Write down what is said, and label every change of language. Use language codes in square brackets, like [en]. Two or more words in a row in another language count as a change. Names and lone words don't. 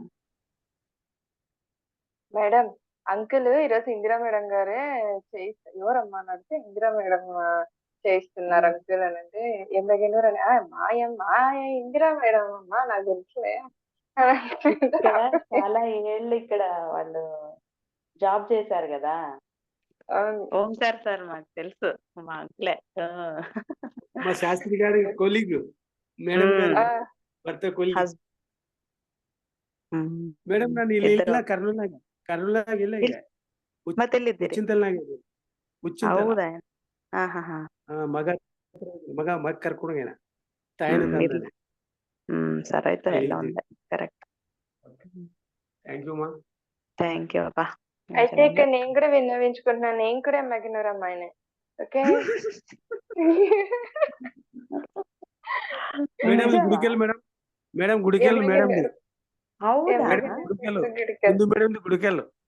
[te] మేడం అంకుల్ ఈరోజు ఇందిరా మేడం గారే ఎవరమ్మా అని అడిగితే ఇందిరా మేడం చేయిస్తున్నారు అంకుల్ అని అంటే ఎమ్మెగనూరు అని మాయ ఇందిరా మేడం అమ్మా నాకు తెలుసులే ఇక్కడ చాలా ఏళ్ళు ఇక్కడ వాళ్ళు జాబ్ చేశారు కదా. అవును. ఓంకార్ సార్ మాకు తెలుసు, మా అంకులే. మా శాస్త్రి గారి కొలీగ్, మేడం గారి ఆ, భర్త కొలీగ్. [kn] ಮೇಡಮ್ ನಾನು ಇಲ್ಲಿ ಇಲ್ಲ ಕರ್ನೂಲಾಗ ಇಲ್ಲ ಈಗ ಉಚ್ಚಿಂತಲ್ನಾಗ ಉಚ್ಚಿಂತಲ ಹೌದಾ? ಮಗ ಮಗ ಮಗ ಕರ್ಕೊಂಡೋಗೇನ ತಾಯಿನ ತಂದನೆ. [te] సరే అయితే ఎలా ఉంది? కరెక్ట్. [en] thank you మా. thank you అబ్బా. [te] అయితే ఇక్కడ నేను కూడా విన్నవించుకుంటున్నాను, నేను కూడా ఎమ్మెగనూరు అమ్మాయినే. ఓకే మేడం గుడికెళ్ళి మేడం, మేడం గుడికెళ్ళి మేడం గుడికెళ్ళు హిందూ మేడం గుడికెళ్ళు